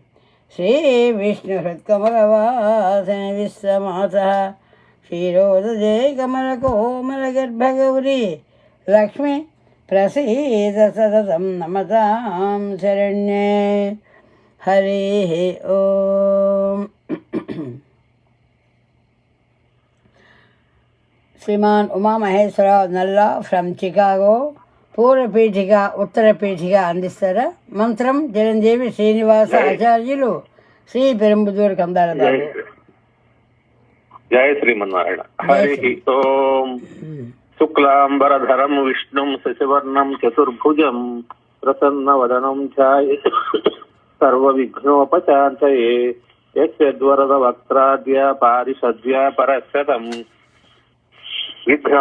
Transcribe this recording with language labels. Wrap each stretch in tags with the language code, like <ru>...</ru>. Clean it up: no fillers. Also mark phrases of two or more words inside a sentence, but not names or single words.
<sa>श्रीविष्णुहृत्कमलवासिनि विश्वमातः क्षीरोदजे कमलकोमलगर्भगौरी लक्ष्मी प्रसीद सततं नमतां शरण्ये हरिः ओम.</sa> <te>श्रीमान उमा महेश्वरराव नल्ला फ्रम चिकागो పూర్వ పీఠిక ఉత్తర పీఠిక అందిస్తారా? మంత్రం చిరంజీవి శ్రీనివాస ఆచార్యులు శ్రీ పెరంబుదూరు కందాల బాబు.</te> <sa>జయ శ్రీమన్నారాయణ. హరి ఓం. శుక్లాంబరధరం విష్ణుం శశివర్ణం చతుర్భుజం ప్రసన్నవదనం ఛాయేత్ సర్వవిఘ్నోపశాంతయే యస్యద్వరద వక్త్రాద్య పారిషద్య పరశతం విఘ్నం</sa>